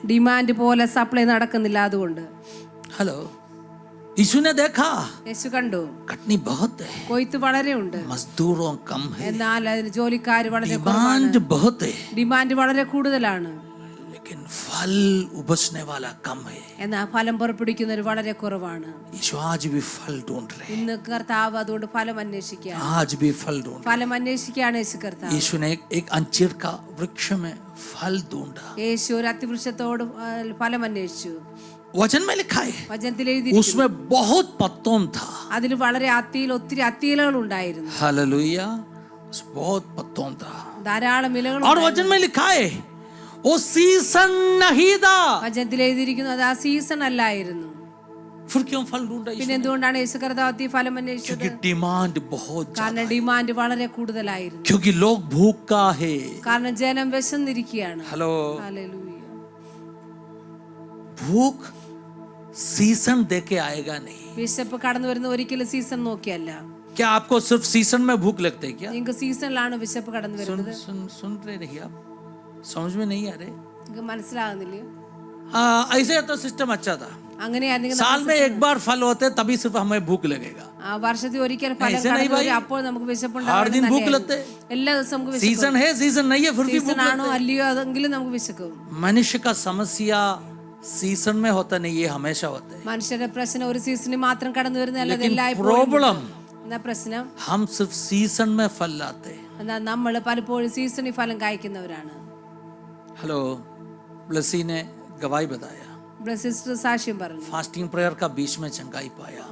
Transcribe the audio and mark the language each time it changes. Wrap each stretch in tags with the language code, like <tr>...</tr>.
<ml>Demand പോലെ supply നടക്കുന്നില്ല. അതുകൊണ്ട്</ml> <hi>हेलो, यीशु ने देखा</hi> <ml>യേശു കണ്ടു</ml> <hi>कटनी बहुत है,</hi> <ml>കൊയ്ത്ത് വളരെ ഉണ്ട്,</ml> <hi>मजदूरों कम है,</hi> <ml>എന്നാൽ അതിന് ജോലിക്കാർ വളരെ</ml> <hi>डिमांड बहुत है,</hi> <ml>ഡിമാൻഡ് വളരെ കൂടുതലാണ്.</ml> <hi>लेकिन फल उपजने वाला कम है।</hi> <ml>എന്നാൽ ഫലം പുറപ്പെടുവിക്കുന്നവർ വളരെ കുറവാണ്.</ml> <hi>यीशु आज भी फल ढूंढ रहे हैं,</hi> <ml>ഇന്ന് കർത്താവ് അതുകൊണ്ട് ഫലം അന്വേഷിക്കുക,</ml> <hi>आज भी फल ढूंढ रहे</hi> <ml>ഫലം അന്വേഷിക്കുകയാണ് യേശു കർത്താവ്.</ml> <hi>हैं। यीशु ने एक अंजीर का वृक्ष में फल ढूंढा।</hi> <ml>യേശു ഒരു അത്തിവൃക്ഷത്തോട് ഫലം അന്വേഷിച്ചു.</ml> <hi>वचन में लिखा है</hi> <ml>വചനത്തിൽ എഴുതി</ml> <hi>उसमें बहुत पत्तों था।</hi> <ml>അതിൽ വളരെ ഒത്തിരി അത്തിയിലകൾ ഉണ്ടായിരുന്നു,</ml> <hi>हालेलुया, उसमें बहुत पत्तों था।</hi> <ml>ധാരാളം ഇലകൾ.</ml> <hi>और वचन में लिखा है वो सीजन नहीं था।</hi> <ml>വചനത്തിൽ എഴുതിയിരിക്കുന്നു അത് ആ സീസൺ അല്ലായിരുന്നു.</ml> <hi>फिर क्यों फल ढूंढा?</hi> <ml>പിന്നെ എന്തുകൊണ്ടാണ് യേശു കർത്താവ് ഫലം അന്വേഷിച്ചത്?</ml> <hi>क्योंकि डिमांड बहुत ज्यादा,</hi> <ml>കാരണം ഡിമാൻഡ് വളരെ കൂടുതലായിരുന്നു.</ml> <hi>क्योंकि लोग भूखा है।</hi> <ml>കാരണം ജനം വിശന്നിരിക്കുകയാണ്.</ml> <hi>Hello,</hi> <ml>hallelujah.</ml> <hi>भूख सीजन देके आएगा नहीं।</hi> <ml>വിശപ്പ് കടന്നു വരുന്ന ഒരിക്കലും സീസൺ നോക്കിയല്ല.</ml> <hi>क्या आपको सिर्फ सीजन में भूख लगती है क्या?</hi> <ml>നിങ്ങൾക്ക് സീസണിലാണ് വിശപ്പ് കടന്നു വരുന്നത്.</ml> <hi>सुन रहे नहीं आप? समझ में नहीं आ रहे?</hi> <ml>നിങ്ങൾക്ക് മനസ്സിലാകുന്നില്ലയോ?</ml> <hi>ऐसे तो सिस्टम अच्छा था,</hi> <ml>അങ്ങനെയാണെങ്കിൽ</ml> <hi>साल में एक बार फल होते तभी सिर्फ हमें भूख लगेगा।</hi> <ml>വർഷത്തിൽ ഒരിക്കൽ ഫലം</ml> <hi>ऐसे नहीं</hi> <ml>കടന്നു</ml> <hi>भाई,</hi> <ml>വരും, അപ്പോൾ നമുക്ക്</ml> <hi>हर</hi> <ml>വിശപ്പുണ്ടാകും.</ml> <hi>दिन भूख लगते।</hi> <ml>എല്ലാ ദിവസവും നമുക്ക്</ml> <hi>सीजन है सीजन नहीं है फिर भी भूख</hi> <ml>സീസൺ ആണോ</ml> <hi>लगते।</hi> <ml>അല്ലയോ അതെങ്കിലും നമുക്ക് വിശക്കും.</ml> <hi>मनुष्य का समस्या सीजन में होता नहीं, ये हमेशा होता है।</hi> <ml>മനുഷ്യരുടെ പ്രശ്നം ഒരു സീസണിൽ മാത്രം കടന്നു വരുന്നതല്ല,</ml> <hi>लेकिन</hi> <ml>എല്ലായ്പ്പോഴും.</ml> <hi>प्रॉब्लम</hi> <ml>എന്നാ പ്രശ്നം,</ml> <hi>हम सिर्फ सीजन में फल लाते।</hi> <ml>എന്നാ നമ്മൾ പലപ്പോഴും സീസണിൽ ഫലം കായ്ക്കുന്നവരാണ്.</ml> <hi>हेलो, ब्लेसी ने गवाही बताया,</hi> <ml>സിസ്റ്റർ സാക്ഷ്യം പറഞ്ഞു,</ml> <hi>फास्टिंग प्रेयर का बीच में चंगाई पाया,</hi>